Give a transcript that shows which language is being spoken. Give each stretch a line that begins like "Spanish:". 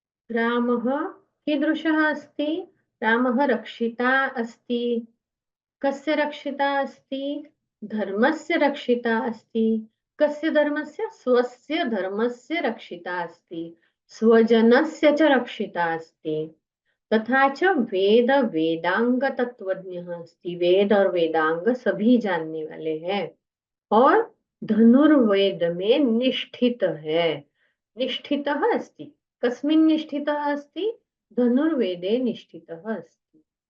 Sanskrit: रामः कीदृशः अस्ति? रामः रक्षिता अस्ति। कस्य रक्षिता अस्ति? धर्मस्य रक्षिता अस्ति। कस्य धर्मस्य? स्वस्य धर्मस्य रक्षिता अस्ति, स्वजनस्य च रक्षिता अस्ति। तथा च वेद वेदांग तत्वज्ञः अस्ति,
Hindi: वेद और वेदांग सभी जानने वाले हैं, और धनुर्वेद में निष्ठित है।
Sanskrit: निष्ठितः अस्ति, कस्मिन् निष्ठितः अस्ति? धनुर्वेदे निष्ठितः अस्ति।